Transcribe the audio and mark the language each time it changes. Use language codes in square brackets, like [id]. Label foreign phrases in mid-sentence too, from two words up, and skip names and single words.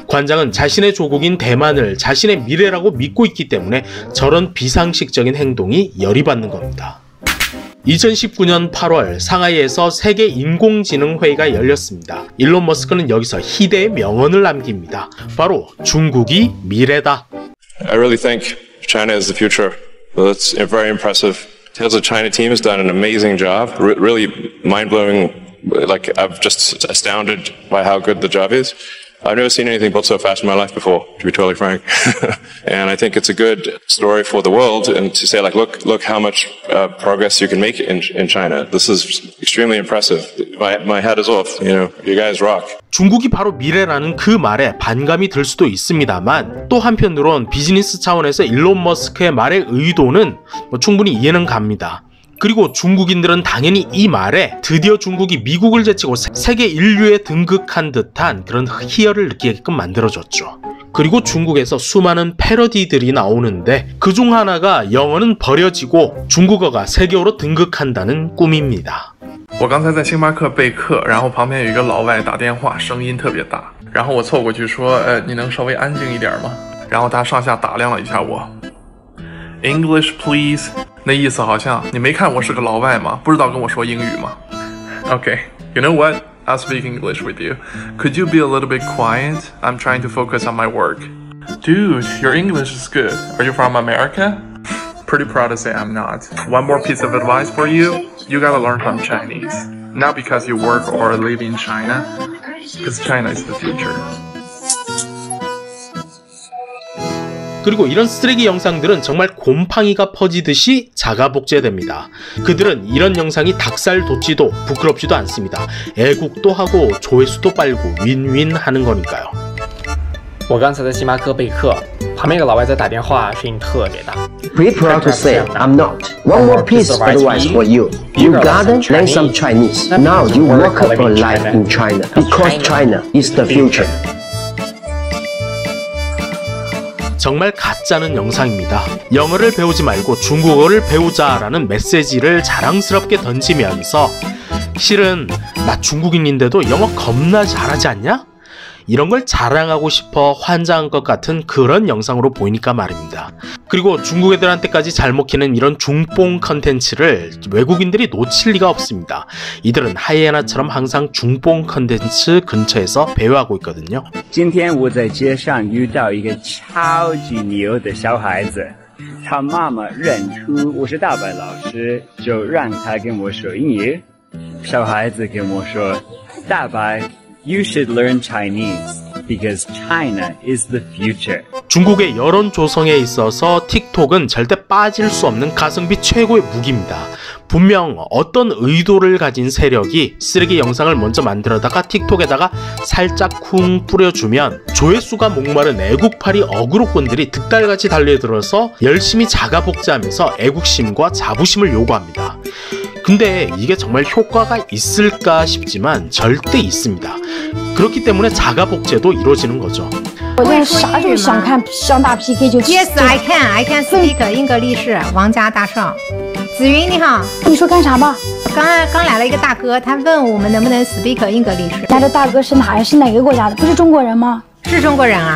[ko] 관장은 자신의 조국인 대만을 자신의 미래라고 믿고 있기 때문에 저런 비상식적인 행동이 열이 받는 겁니다. 2019년 8월 상하이에서 세계 인공지능회의가 열렸습니다. 일론 머스크는 여기서 희대의 명언을 남깁니다. 바로 중국이 미래다. [en] I really think China is the future. Well, it's very impressive. Tales of China team has done an amazing job. Really mind-blowing. Like I'm just astounded by how good the job is. I've never seen anything built so fast in my life before, to be totally frank. And I think it's a good story for the world, and to say like, look how much progress you can make in China. This is extremely impressive. My hat is off. You know, you guys rock. [ko] 중국이 바로 미래라는 그 말에 반감이 들 수도 있습니다만 또 한편으론 비즈니스 차원에서 일론 머스크의 말의 의도는 충분히 이해는 갑니다. 그리고 중국인들은 당연히 이 말에 드디어 중국이 미국을 제치고 세계 인류에 등극한 듯한 그런 희열을 느끼게끔 만들어줬죠. 그리고 중국에서 수많은 패러디들이 나오는데 그중 하나가 영어는 버려지고 중국어가 세계어로 등극한다는 꿈입니다. [zh] 我刚才在星巴克备课，然后旁边有一个老外打电话，声音特别大，然后我凑过去说，你能稍微安静一点吗？然后他上下打量了一下我 ， [en] English please， [zh] 那意思好像你没看我是个老外吗？不知道跟我说英语吗 ？ [en] Okay, you know what? I'll speak English with you. Could you be a little bit quiet? I'm trying to focus on my work. Dude, your English is good. Are you from America? Pretty proud to say I'm not. One more piece of advice for you. You gotta learn from Chinese. Not because you work or live in China, because China is the future. [ko] 그리고 이런 쓰레기 영상들은 정말 곰팡이가 퍼지듯이 자가복제됩니다. 그들은 이런 영상이 닭살돋지도 부끄럽지도 않습니다. 애국도 하고 조회수도 빨고 윈윈 하는 거니까요. [zh] 我刚才在星巴克备课，旁边有个老外在打电话，声音特别大。 [en] Pretty proud to say I'm not. One more piece of advice for you. You gotta learn some Chinese. Now you work for life in China because China is the future. [ko] 정말 가짜는 영상입니다. 영어를 배우지 말고 중국어를 배우자라는 메시지를 자랑스럽게 던지면서 실은 나 중국인인데도 영어 겁나 잘하지 않냐? 이런 걸 자랑하고 싶어 환장한 것 같은 그런 영상으로 보이니까 말입니다. 그리고 중국 애들한테까지 잘 먹히는 이런 중뽕 컨텐츠를 외국인들이 놓칠 리가 없습니다. 이들은 하이에나처럼 항상 중뽕 컨텐츠 근처에서 배회하고 있거든요. [zh] 今天我在街上遇到一个超级牛的小孩子，他妈妈认出我是大白老师，就让他跟我说英语。小孩子跟我说，大白 [en] You should learn Chinese. because China is the future. [ko] 중국의 여론 조성에 있어서 틱톡은 절대 빠질 수 없는 가성비 최고의 무기입니다. 분명 어떤 의도를 가진 세력이 쓰레기 영상을 먼저 만들어다가 틱톡에다가 살짝 쿵 뿌려주면 조회수가 목마른 애국파리 어그로꾼들이 득달같이 달려들어서 열심히 자가복제하면서 애국심과 자부심을 요구합니다. 근데 이게 정말 효과가 있을까 싶지만 절대 있습니다. 그렇기 때문에 자가복제도 이루어지는 거죠. [zh] 我现在啥时候想看上大 PK 就 [en] Yes, I can speak 英格力士 [zh] 王家大少。子云你好，你说干啥吧？刚来了一个大哥，他问我们能不能 [en] speak English. [zh] 那这大哥是哪呀？是哪个国家的？不是中国人吗？是中国人啊。